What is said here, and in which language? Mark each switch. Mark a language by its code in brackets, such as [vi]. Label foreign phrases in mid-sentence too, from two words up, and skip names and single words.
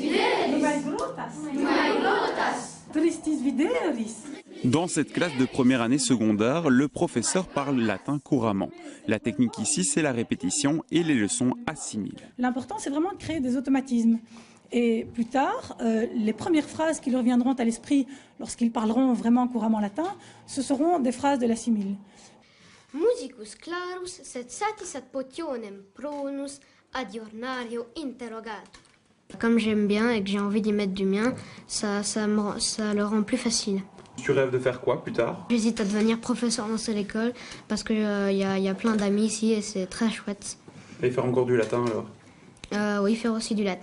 [fr] Dans cette classe de première année secondaire, le professeur parle latin couramment. La technique ici, c'est la répétition et les leçons assimilent. L'important, c'est vraiment de créer des automatismes. Et plus tard, les premières phrases qui leur reviendront à l'esprit lorsqu'ils parleront vraiment couramment latin, ce seront des phrases de l'assimile. [la] Musicus clarus sed satis ad potionem pronus adiornario interrogatum. [fr] Comme j'aime bien et que j'ai envie d'y mettre du mien, ça le rend plus facile. Tu rêves de faire quoi plus tard? J'hésite à devenir professeur dans cette école parce qu'il y a plein d'amis ici et c'est très chouette. Et faire encore du latin alors? Oui, faire aussi du latin.